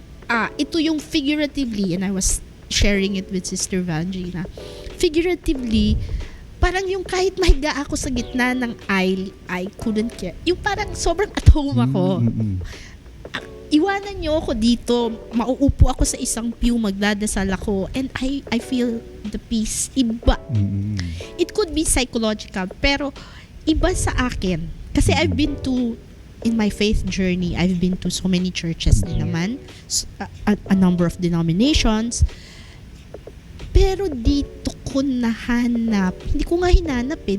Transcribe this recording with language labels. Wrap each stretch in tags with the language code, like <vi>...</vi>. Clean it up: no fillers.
<tl>Ito yung</tl> <en>figuratively, and I was sharing it with Sister Vanji, figuratively,</en> <tl>parang yung kahit mahiga ako sa gitna ng</tl> <en>aisle, I couldn't care.</en> <tl>Yung parang sobrang at home ako. Iwanan niyo ako dito, mauupo ako sa isang pew, magdadasal ako,</tl> <en>and I feel the peace.</en> <tl>Iba.</tl> <en>It could be psychological,</en> <tl>pero iba sa akin.</tl> <en>Kasi I've been to, in my faith journey, I've been to so many churches</en> <tl>din naman,</tl> <en>a number of denominations.</en> <tl>Pero dito ko nahanap, hindi ko nga hinanap eh.</tl>